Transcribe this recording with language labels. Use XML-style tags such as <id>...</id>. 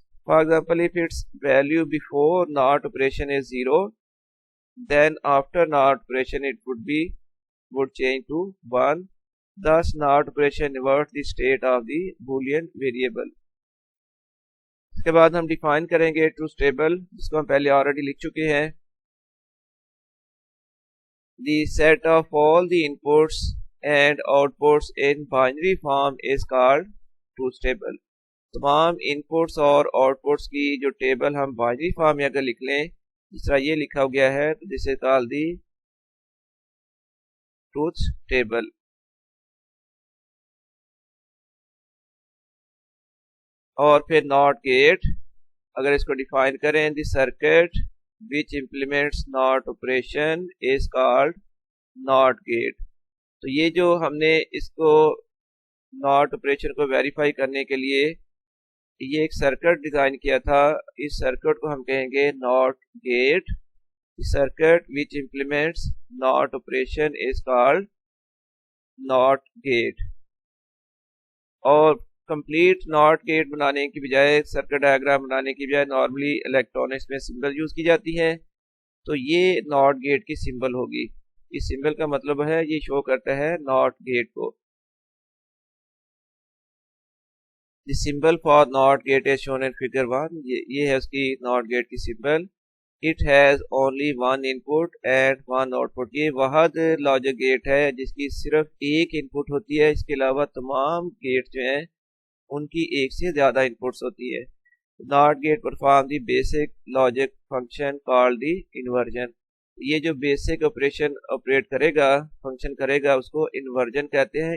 <en>For example, if it's value before not operation is 0, then after not operation it would change to 1. thus not operation inverts the state of the boolean variable.</en> <hi>इसके बाद हम define करेंगे truth table, जिसको हम पहले already लिख चुके हैं.</hi> <en>The set of all the inputs and outputs in binary form is called truth table.</en> <hi>तमाम इनपुट्स और आउटपुट्स की जो टेबल हम बाइनरी फॉर्म में अगर लिख लें, जिस तरह ये लिखा गया है, तो</hi> <en>This is called the truth table.</en> <hi>और फिर नॉट गेट, अगर इसको डिफाइन करें,</hi> <en>The circuit which implements not operation is called not gate.</en> <hi>तो ये जो हमने इसको नॉट ऑपरेशन को वेरीफाई करने के लिए ये एक सर्किट डिजाइन किया था, इस सर्किट को हम कहेंगे not gate.</hi> <en>Circuit which implements not operation is called not gate.</en> <hi>और कंप्लीट नॉट गेट बनाने की बजाय, सर्किट डायग्राम बनाने की बजाय नॉर्मली इलेक्ट्रॉनिक्स में सिंबल यूज की जाती है, तो ये नॉट गेट की सिंबल होगी. इस सिंबल का मतलब है ये शो करता है नॉट गेट को.</hi> <en>The symbol for NOT gate is shown in figure 1.</en> <hi>ये है उसकी NOT gate की symbol.</hi> <en>It has only one input and one output.</en> <hi>ये वाहद लॉजिक गेट है जिसकी सिर्फ एक इनपुट होती है, इसके अलावा तमाम गेट जो हैं उनकी एक से ज़्यादा इनपुट्स होती है.</hi> <en>NOT gate perform the basic logic function called the inversion.</en> <hi>ये जो बेसिक ऑपरेशन ऑपरेट करेगा, फंक्शन करेगा, उसको इन्वर्जन कहते हैं.</hi>